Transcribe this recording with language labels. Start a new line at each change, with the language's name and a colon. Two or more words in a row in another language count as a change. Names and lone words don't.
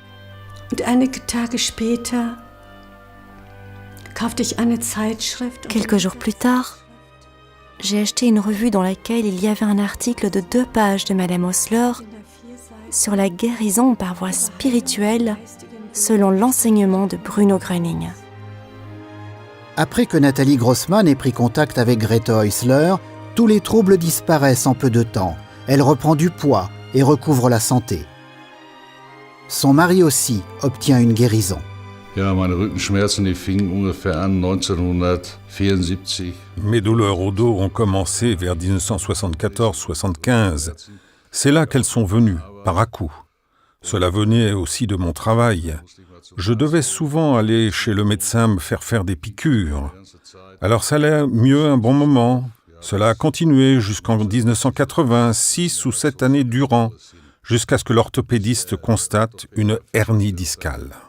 French: Quelques jours plus tard, j'ai acheté une revue dans laquelle il y avait un article de 2 pages de Madame Osler sur la guérison par voie spirituelle selon l'enseignement de Bruno Gröning. Après que Nathalie Grossman ait pris contact avec Grete Häusler, tous les troubles disparaissent en peu de temps. Elle reprend du poids et recouvre la santé. Son mari aussi obtient une guérison.
German: Ja, meine Rückenschmerzen, die fingen ungefähr an 1974.
French: Mes douleurs au dos ont commencé vers 1974-75. C'est là qu'elles sont venues, par à-coups. Cela venait aussi de mon travail. Je devais souvent aller chez le médecin me faire des piqûres. Alors ça allait mieux un bon moment. Cela a continué jusqu'en 1980, 6 ou 7 années durant, jusqu'à ce que l'orthopédiste constate une hernie discale.